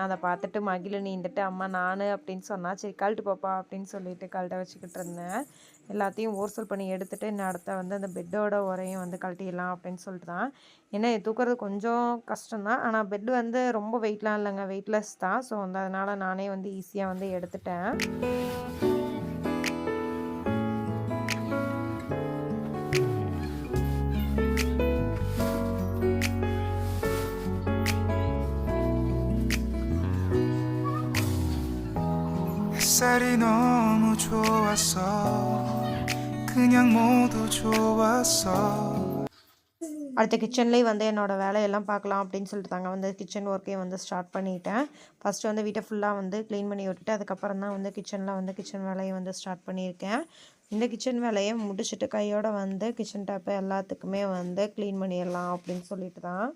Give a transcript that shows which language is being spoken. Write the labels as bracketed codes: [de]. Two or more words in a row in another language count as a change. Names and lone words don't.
[ta] அதை பார்த்துட்டு மகிழினி இருந்துட்டு அம்மா நான் அப்படின்னு சொன்னால் சரி கழட்டு பாப்பா அப்படின்னு சொல்லிட்டு கழட்ட வச்சுக்கிட்டு இருந்தேன். எல்லாத்தையும் ஓர்சல் பண்ணி எடுத்துகிட்டு இன்னும் அடுத்த வந்து அந்த பெட்டோட உரையும் வந்து கழட்டிடலாம் அப்படின்னு சொல்லிட்டு தான். ஏன்னா தூக்குறது கொஞ்சம் கஷ்டம்தான், ஆனால் பெட்டு வந்து ரொம்ப வெயிட்லாம் இல்லைங்க, வெயிட்லெஸ் தான். ஸோ வந்து அதனால் நானே வந்து ஈஸியாக வந்து எடுத்துட்டேன். [ko] 햇살이 너무 좋았어 그냥 모두 좋았어. [ta] அடுத்த கிச்சன்லேயே வந்து என்னோடய வேலையெல்லாம் பார்க்கலாம் அப்படின்னு சொல்லிட்டு தாங்க வந்து கிச்சன் ஒர்க்கையும் வந்து ஸ்டார்ட் பண்ணிட்டேன். ஃபஸ்ட்டு வந்து வீட்டை ஃபுல்லாக வந்து க்ளீன் பண்ணி விட்டுட்டு அதுக்கப்புறம் தான் வந்து கிச்சன் வேலையை வந்து ஸ்டார்ட் பண்ணியிருக்கேன். இந்த கிச்சன் வேலையை முடிச்சுட்டு கையோடு வந்து கிச்சன் டேப்பை எல்லாத்துக்குமே வந்து க்ளீன் பண்ணிடலாம் அப்படின்னு சொல்லிட்டு தான்.